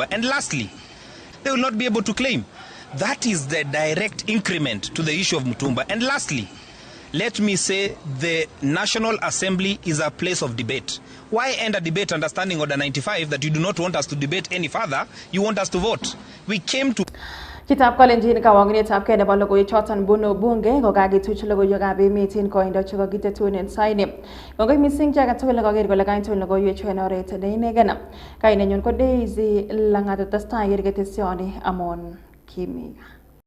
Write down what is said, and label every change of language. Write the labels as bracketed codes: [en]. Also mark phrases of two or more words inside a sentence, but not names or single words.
[en] And lastly, they will not be able to claim. That is the direct increment to the issue of Mutumba. And lastly, let me say the National Assembly is a place of debate. Why end a debate under Standing Order 95 that you do not want us to debate any further? You want us to vote. We came to... [kln] Kitab Kalenjin kawanginetab kei nebo logoiwechoton bunu bunge kokakituch logoiywekab emet en koindo chekokitetunen en saini. Kongoi missing chi agetugul nekoker kole kaitun logoiwechu en oret neinegen. Kainenyun ko Daisy Langat, testai ketesioni Amon Kimii Gaa.